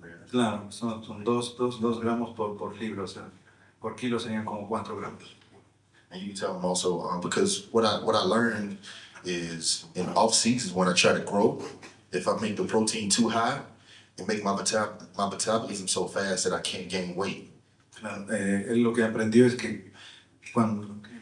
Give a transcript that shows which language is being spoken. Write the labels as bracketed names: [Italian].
[Spanish] Claro, son 2 gramos por libra, o sea, por kilo serían como 4 gramos. [English] And you can tell them also, because what I learned is in off seasons when I try to grow, if I make the protein too high, it makes my metabolism so fast that I can't gain weight. [Spanish] Claro, él lo que aprendió es que cuando...